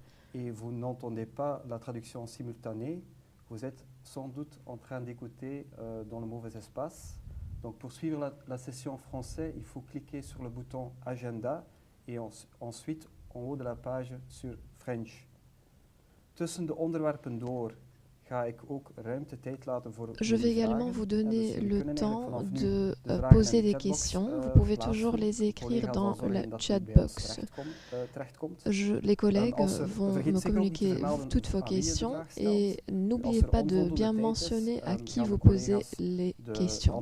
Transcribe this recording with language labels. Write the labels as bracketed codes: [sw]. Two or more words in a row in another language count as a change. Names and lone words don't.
[fr] Et vous n'entendez pas la traduction simultanée, vous êtes sans doute en train d'écouter dans le mauvais espace. Donc pour suivre la session en français, il faut cliquer sur le bouton Agenda et ensuite en haut de la page sur French. [nl] Tussen de onderwerpen door ga ik ook ruimte tijd laten voor [fr] Je vais également vous donner le temps de poser des questions. Vous pouvez toujours les écrire dans la chatbox. Les collègues vont me communiquer toutes vos questions et n'oubliez pas de bien mentionner à qui vous posez les questions.